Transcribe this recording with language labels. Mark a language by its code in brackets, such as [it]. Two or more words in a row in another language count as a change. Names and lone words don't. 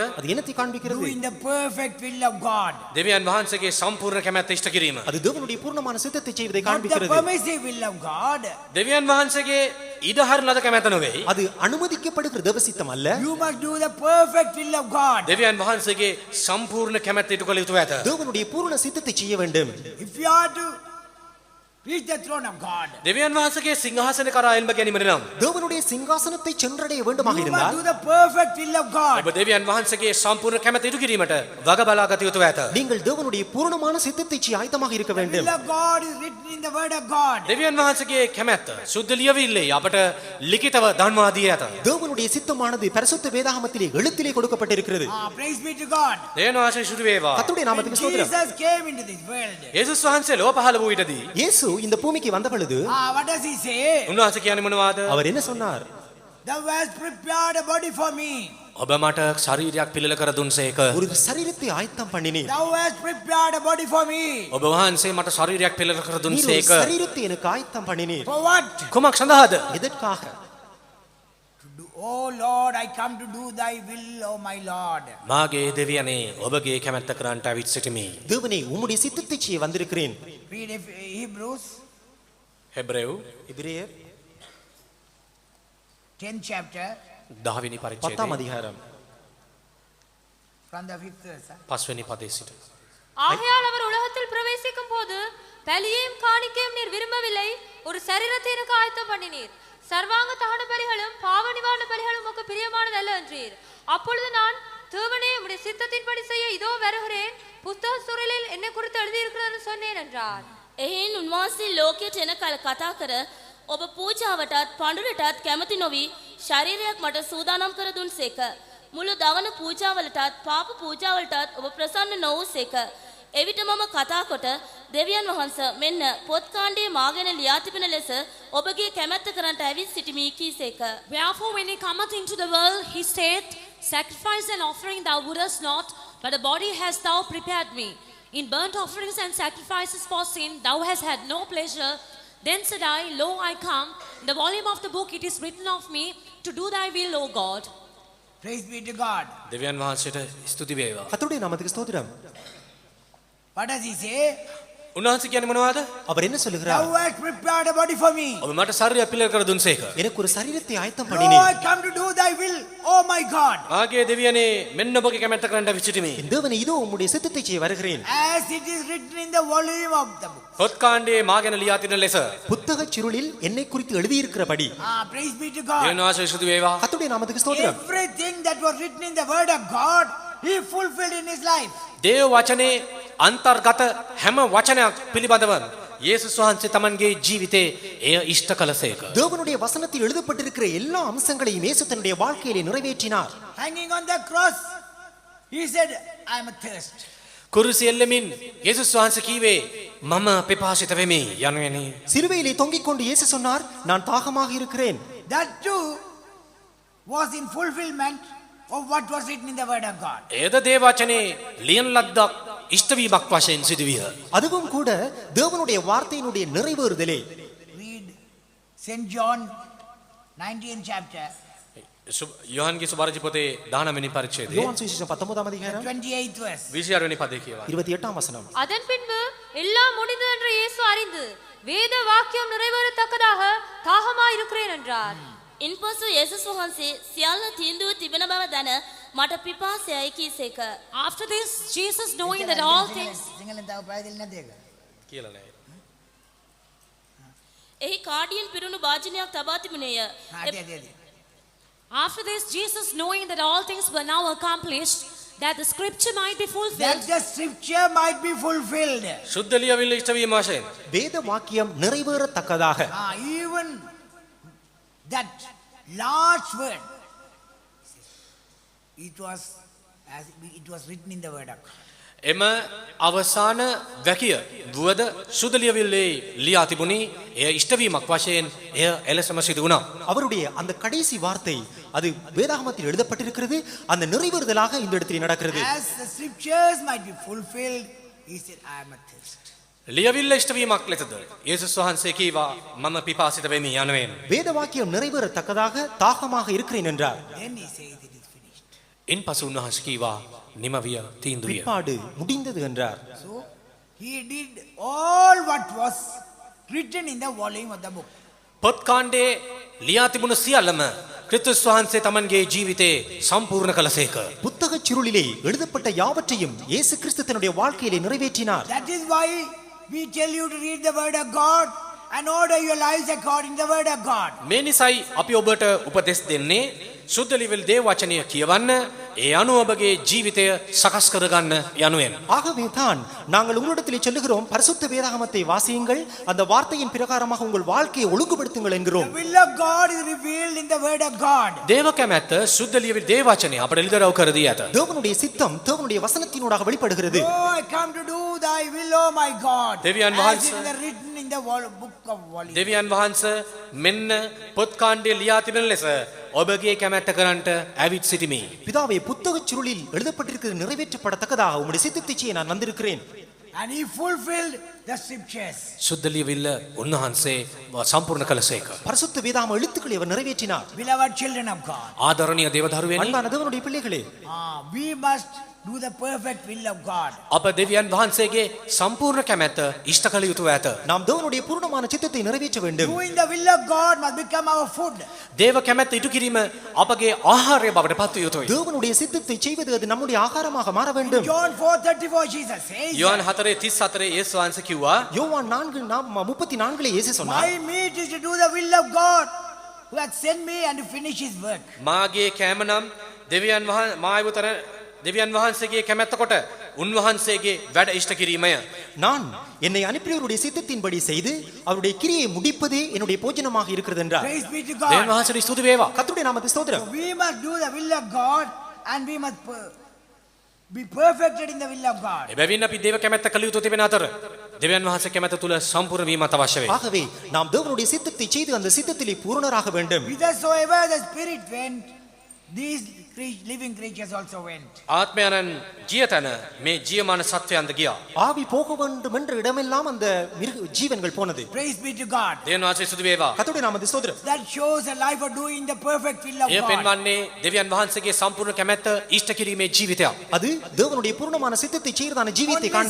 [ta] அது என்னத்தை காண்பிக்கிறது? [en] Doing the perfect will of God. [si] දෙවියන් වහන්සේගේ සම්පූර්ණ කැමැත්ත ඉෂ්ට කිරීම. [ta] அது தேவனுடைய பூர்ணமான சித்தத்தை செய்வதை [en] Not the [ta] காண்பிக்கிறது. [en] permissive will of God. [si] දෙවියන් වහන්සේගේ ඉඩහරින ලද කැමැත්ත නොවේ. [ta] அது அனுமதிக்கப்படுகிற தேவ சித்தம் அல்ல. [en] You must do the perfect will of God. [si] දෙවියන් වහන්සේගේ සම්පූර්ණ කැමැත්ත ඉටු කළ යුතු ඇත. [ta] தேவனுடைய பூரண சித்தத்தை செய்ய வேண்டும். [en] If you are to reach the throne of God, [si] දෙවියන් වහන්සේගේ සිංහාසන කරා එල්බ ගැනීමට නම් [ta] தேவனுடைய சிங்காசனத்தை சென்றடைய வேண்டுமாக [en] you must [ta] இருந்தால் [en] do the perfect will of God. [si] ඔබ දෙවියන් වහන්සේගේ සම්පූර්ණ කැමැත්ත ඉටු කිරීමට වග බලා ගත යුතු ඇත. [ta] நீங்கள் தேவனுடைய பூரணமான சித்தத்தை செய்ய ஆயத்தமாக இருக்க [en] The [ta] வேண்டும். [en] will of God is written in the word of God. [si] දෙවියන් වහන්සේගේ කැමැත්ත සුද්ධ ලියවිල්ලේ අපට ලිඛිතව දන්වා දී ඇත. [ta] தேவனுடைய சித்தமானது பரிசுத்த வேதாகமத்திலே எழுத்திலே கொடுக்கப்பட்டிருக்கிறது. [en] Praise be to God. [si] දෙවියන් වහන්සේ ශුද්ධ වේවා. [ta] கர்த்தருடைய [en] When [ta] நாமத்துக்கு ஸ்தோத்திரம். [en] Jesus came into this world, [si] යේසුස් වහන්සේ ලෝ පහළ වූ විටදී [ta] இயேசு இந்த பூமிக்கு வந்த பொழுது [en] what does he say? [si] උන්වහන්සේ කියන්නේ මොනවාද? [ta] அவர் என்ன சொன்னார்? [en] Thou hast prepared a body for me. [si] ඔබ මට ශරීරයක් පිළිල කර දුන්සේක. [ta] ஒரு சரீரத்தை ஆயத்தம் பண்ணினீர். [en] Thou hast prepared a body for me. [si] ඔබ වහන්සේ මට ශරීරයක් පිළිල කර [ta] நீர் ஒரு [si] දුන්සේක. [ta] சரீரத்தை எனக்கு ஆயத்தம் பண்ணினீர். [en] For what? [si] කුමක් සඳහාද? [ta] எதற்காக? [en] Oh Lord, I come to do thy will, oh my Lord. [si] මාගේ දෙවියනේ ඔබගේ කැමැත්ත කරන්නට අවිත් සිටිමි. [ta] தேவனே உம்முடைய சித்தத்தை செய்ய வந்திருக்கிறேன். [en] Read Hebrews [si] හෙබ්‍රෙව් [ta] எபிரேயர் [en] 10th chapter [si] 10 වෙනි [ta] 10ஆம் [si] පරිච්ඡේදයේ [ta] அதிகாரம் [en] from the 5th verse. [si] 5 වෙනි පදයේ සිට. [ta] ஆகையால் அவர் உலகத்தில் பிரவேசிக்கும் போது பலியையும் காணிக்கையும் நீர் விரும்பவில்லை, ஒரு சரீரத்தை எனக்கு ஆயத்தம் பண்ணினீர். சர்வாங்க தகன பலிகளும் பாவ நிவாரண பலிகளும் உமக்கு பிரியமானதல்ல என்றீர். அப்பொழுது நான், தேவனே உம்முடைய சித்தத்தின்படி செய்ய இதோ வருகிறேன், புத்தக சுருளில் என்னை குறித்து எழுதியிருக்கிறது சொன்னேன் என்றார். [si] එහෙන් උන්වහන්සේ ලෝකයට එන කල කතා කර ඔබ පූජාවටත් පඬුරටත් කැමති නොවි ශරීරයක් මට සූදානම් කර දුන්සේක. මුළු දවන පූජාවලටත් පාප පූජාවලටත් ඔබ ප්‍රසන්න නොවූසේක. එවිට මම කතා කොට දෙවියන් වහන්සේ මෙන්න පොත් කාණ්ඩයේ මාගෙන ලියා තිබෙන ලෙස ඔබගේ කැමැත්ත කරන්නට ඇවිත් සිටිමි කීසේක. [en] Wherefore, when he cometh into the world, he saith, Sacrifice and offering thou wouldest not, but a body hast thou prepared me. In burnt offerings and sacrifices for sin thou hast had no pleasure. Then said I, Lo, I come. In the volume of the book it is written of me, to do thy will, O God. Praise be to God. [si] දෙවියන් වහන්සේට ස්තුති වේවා. [ta] கர்த்தருடைய நாமத்துக்கு ஸ்தோத்திரம். [en] What does he say? [si] උන්වහන්සේ කියන්නේ මොනවද? [ta] அவர் என்ன சொல்லுகிறார்? [en] Thou hast prepared a body for me. [si] ඔබ මට ශරීරයක් පිළිල කර දුන්සේක. [ta] எனக்கு ஒரு சரீரத்தை ஆயத்தம் [en] Lo, [ta] பண்ணினீர். [en] I come to do thy will, oh my God. [si] මාගේ දෙවියනේ මෙන්න ඔබගේ කැමැත්ත කරන්නට අවිත් සිටිමි. [ta] என் தேவனே இதோ உம்முடைய சித்தத்தை செய்ய வருகிறேன். [en] As it is written in the volume of the book. [si] පොත් කාණ්ඩයේ මාගෙන ලියා තිබෙන ලෙස [ta] புத்தகச் சுருளில் என்னை குறித்து எழுதியிருக்கிறபடி [en] Praise be to God. [si] දෙවියන් වහන්සේ ස්තුති වේවා. [ta] கர்த்தருடைய நாமத்துக்கு ஸ்தோத்திரம். [en] Everything that was written in the word of God, he fulfilled in his life. [si] දේව වචනේ අන්තර්ගත හැම වචනයක් පිළිබඳව යේසුස් වහන්සේ තමන්ගේ ජීවිතේ එය ඉෂ්ට කළසේක. [ta] தேவனுடைய வசனத்தில் எழுதப்பட்டிருக்கிற எல்லா அம்சங்களையும் இயேசு தன்னுடைய வாழ்க்கையிலே நிறைவேற்றினார். [en] Hanging on the cross, he said, I am athirst. [si] කුරුසි එල්ලමින් යේසුස් වහන්සේ කීවේ මම පිපාසිත වෙමි යනුවෙනි. [ta] சிலுவையிலே தொங்கிக் கொண்டு இயேசு சொன்னார், நான் தாகமாக இருக்கிறேன். [en] That too was in fulfillment of what was written in the word of God. [si] එයද දේව වචනේ ලියන ලද්දක් ඉෂ්ටවීමක් වශයෙන් සිදුවිය. [ta] அதுவும் கூட தேவனுடைய வார்த்தையினுடைய நிறைவேறுதலே. [en] Read St. John 19th chapter, [si] යොහන්ගේ සුභාරජි පොතේ 19 වෙනි පරිච්ඡේදයේ [ta] யோவான் சுவிசேஷம் 19ஆம் அதிகாரம் [en] 28th verse. [si] 26 වෙනි පදේ කියවනවා. [ta] 28ஆம் வசனம். அதன் பின்பு எல்லாம் முடிந்தது என்று இயேசு அறிந்து வேத வாக்கியம் நிறைவேறத்தக்கதாக தாகமாய் இருக்கிறேன் என்றார். [si] ඉන්පසු යේසුස් වහන්සේ සියල්ල තීන්දුව තිබෙන බව දැන මට පිපාසයයි කීසේක. [en] After this, Jesus, knowing that all things, [si] සිංහලෙන් තව ප්‍රයදෙල් නැද්ද ඒක? කියලා නෑ. එහි කාඩියෙන් පිරුණු වාජනයක් තබා තිබුණේය. අද. [en] after this, Jesus, knowing that all things were now accomplished, that the scripture might be That fulfilled, the scripture might be fulfilled. [si] සුද්ධ ලියවිල්ල ඉෂ්ටවීම වශයෙන් [ta] வேத வாக்கியம் நிறைவேறத்தக்கதாக [en] Even that large word, it was written in the word of God. [si] එම අවසාන වැකිය වුවද සුදලියවිල්ලේ ලියා තිබුණි. එය ඉෂ්ටවීමක් වශයෙන් එය එලෙසම සිදු වුණා. [ta] அவருடைய அந்த கடைசி வார்த்தை அது வேதாகமத்தில் எழுதப்பட்டிருக்கிறது. அந்த நிறைவேறுதலாக இந்த இடத்தில் நடக்கிறது. [en] As the scriptures might be fulfilled, he said, I am athirst. [si] ලියවිල්ල ඉෂ්ටවීමක් ලෙසද යේසුස් වහන්සේ කීවා මම පිපාසිත වෙමි යනුවෙන්. [ta] வேத வாக்கியம் நிறைவேறத்தக்கதாக தாகமாக இருக்கிறேன் என்றார். [en] Then he says it is finished. [si] ඉන්පසු උන්වහන්සේ කීවා නිමවිය තීන්දුවිය. [ta] பிற்பாடு முடிந்தது என்றார். [en] So he did all what was written in the volume of the book. [si] පොත් කාණ්ඩේ ලියා තිබුණු සියල්ලම ක්‍රිස්තුස් වහන්සේ තමන්ගේ ජීවිතේ සම්පූර්ණ කළසේක. [ta] புத்தகச் சுருளிலே எழுதப்பட்ட யாவற்றையும் இயேசு கிறிஸ்து தன்னுடைய வாழ்க்கையிலே நிறைவேற்றினார். [en] That is why we tell you to read the word of God and order your lives according to the word of God. [si] මේ නිසයි අපි ඔබට උපදෙස් දෙන්නේ සුද්ධ ලිවිල් දේව වචනය කියවන්න ඒ අනුව ඔබගේ ජීවිතය සකස් කරගන්න යනුවෙන්. [ta] ஆகவே தான் நாங்கள் உங்களிடத்திலே சொல்லுகிறோம் பரிசுத்த வேதாகமத்தை வாசியுங்கள், அந்த வார்த்தையின் பிரகாரமாக உங்கள் வாழ்க்கையை ஒழுங்குபடுத்துங்கள் [en] The [ta] என்கிறோம். [en] will of God is revealed in the word of God. [si] දේව කැමැත්ත සුද්ධ ලිවිල් දේව වචනය අපට එළිදරව් කර දී ඇත. [ta] தேவனுடைய சித்தம் தேவனுடைய வசனத்தினூடாக வெளிப்படுகிறது. [en] Oh, I come to do thy will, oh my God. [si] දෙවියන් [en] As [si] වහන්සේ- [en] it is written in the book of volume. [si] දෙවියන් වහන්සේ මෙන්න පොත් කාණ්ඩේ ලියා තිබෙන ලෙස ඔබගේ කැමැත්ත කරන්ට ඇවිත් සිටිමි. [ta] பிதாவே புத்தகச் சுருளில் எழுதப்பட்டிருக்கிறது நிறைவேற்றப்படத்தக்கதாக உம்முடைய சித்தத்தை செய்ய நான் வந்திருக்கிறேன். [en] And he fulfilled the scriptures. [si] සුද්ධ ලියවිල්ල උන්වහන්සේ සම්පූර්ණ කළසේක. [ta] பரிசுத்த வேதாகம எழுத்துக்களை அவர் நிறைவேற்றினார். [en] Beloved children of God. [si] ආදරණීය දේවදරුවනි [ta] அன்பான தேவனுடைய பிள்ளைகளே, [en] We must do the perfect will of God. [si] අප දෙවියන් වහන්සේගේ සම්පූර්ණ කැමැත්ත ඉෂ්ට කළ යුතුව ඇත. [ta] நாம் தேவனுடைய பூர்ணமான சித்தத்தை நிறைவேற்ற வேண்டும். [en] Doing the will of God must become our food. [si] දේව කැමැත්ත ඉටු කිරීම අපගේ ආහාරය බවට පත් විය යුතුයි. [ta] தேவனுடைய சித்தத்தை செய்வது அது நம்முடைய ஆகாரமாக மாற வேண்டும். [en] John 4:34 Jesus says, [si] යොහන් 4:34 යේසුස් වහන්සේ කිව්වා [ta] யோவான் 4:34 இயேசு சொன்னார், [en] my meat is to do the will of God who hath sent me and to finish his work. [si] මාගේ කෑම නම් දෙවියන් වහන්සේගේ කැමැත්ත කොට උන්වහන්සේගේ වැඩ ඉෂ්ට කිරීමය. [ta] நான் என்னை அனுப்பியவருடைய சித்தத்தின்படி செய்து அவருடைய கிரியை முடிப்பதே என்னுடைய போஜனமாக இருக்கிறது என்றார். [en] Praise be to [si] දෙවියන් [en] God. [si] වහන්සේට ස්තුති වේවා. [ta] கர்த்தருடைய நாமத்துக்கு ஸ்தோத்திரம். [en] We must do the will of God and we must be perfected in the will of God. [si] එබැවින් අපි දේව කැමැත්ත කළ යුතු තිබෙන අතර දෙවියන් වහන්සේ කැමැත්ත තුල සම්පූර්ණ වීමත් අවශ්‍ය වේ. [ta] ஆகவே நாம் தேவனுடைய சித்தத்தை செய்து அந்த சித்தத்திலே பூரணராக வேண்டும். [en] Whithersoever the Spirit went, these living creatures also went. [si] ආත්මයන්න් ජීය තැන මේ ජීවමාන සත්වයන්ද ගියා. [ta] ஆவி போக வேண்டும் என்ற இடமெல்லாம் அந்த ஜீவன்கள் போனது. [en] Praise be to God. [si] දෙවියන් වහන්සේ ස්තුති වේවා. [ta] கர்த்தருடைய நாமத்துக்கு ஸ்தோத்திரம். [en] That shows a life of doing the perfect will of [si] එය [en] God. [si] පෙන්වන්නේ දෙවියන් වහන්සේගේ සම්පූර්ණ කැමැත්ත ඉෂ්ට කිරීමේ ජීවිතයක්. [ta] அது தேவனுடைய பூர்ணமான சித்தத்தை செய்யறதான ஜீவியத்தை [en] Only